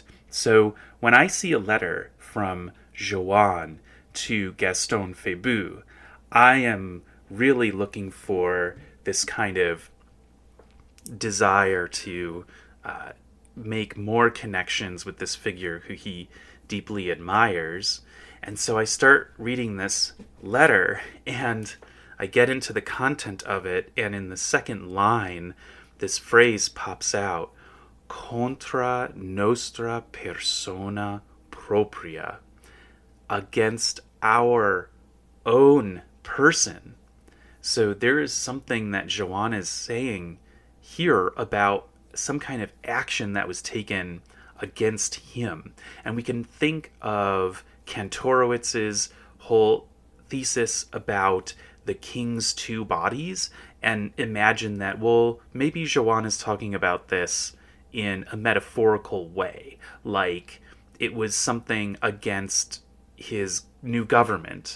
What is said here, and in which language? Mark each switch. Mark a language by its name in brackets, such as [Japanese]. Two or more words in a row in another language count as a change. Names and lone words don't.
[English] So when I see a letter from Joan to Gaston Febus, I am really looking for this kind of desire to make more connections with this figure who he deeply admires. And so I start reading this letter, and I get into the content of it, and in the second line, this phrase pops out: [Latin] contra nostra persona propria, [English] against our own person. So there is something that Joan is saying here about some kind of action that was taken against him. And we can think of Kantorowicz's whole thesis about the king's two bodies and imagine that, well, maybe Joan is talking about this in a metaphorical way, like it was something against his new government.